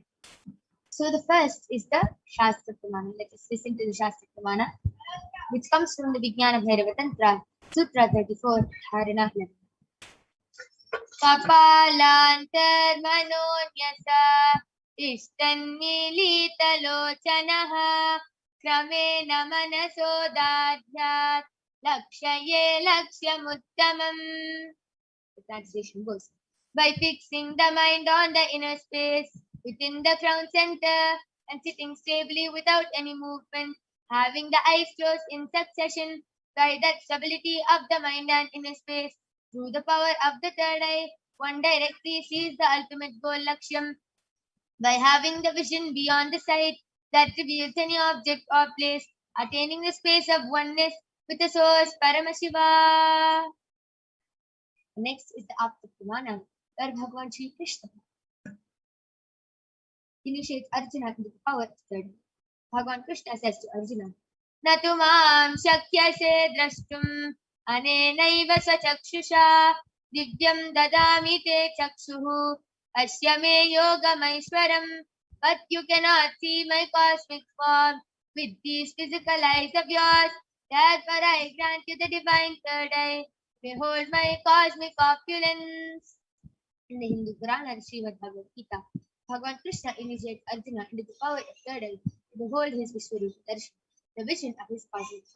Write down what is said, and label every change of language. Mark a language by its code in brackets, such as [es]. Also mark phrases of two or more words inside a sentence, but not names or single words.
[en] So the first is the Shastra Pramana. Let us listen to the Shastra Pramana, which comes from the Vijnana Bhairava Tantra, Sutra 34, Dharana 11. [sa] कपालान्तर् मनोन्यस्य तिष्ठन्मीलितलोचनः क्रमेण मनसोदार्ढ्यात् लक्षयेत् लक्ष्यमुत्तमम्. [en] The translation goes, by fixing the mind on the inner space within the crown center and sitting stably without any movement, having the eyes closed in succession, by that stability of the mind and inner space, through the power of the third eye, one directly sees the ultimate goal, Lakshyam, by having the vision beyond the sight that reveals any object or place, attaining the space of oneness with the source, Paramashiva. Next is the Apta Pramana, where Bhagavan Shri Krishna initiates Arjuna into the power of third. Bhagavan Krishna says to Arjuna, [sa] नतु मां शक्यसे द्रष्टुम् अनेनैव स्वचक्षुषा दिव्यं ददामि ते चक्षुः पश्य मे योगमैश्वरम्. [en] But you cannot see my cosmic form with these physical eyes of yours. Therefore I grant you the divine third eye. Behold my cosmic opulence. In the Hindu Purana, Srimad Bhagavad Gita, Bhagavan Krishna initiates Arjuna into the power of third eye to behold his Vishwarupa Darshan, the vision of his cosmic form.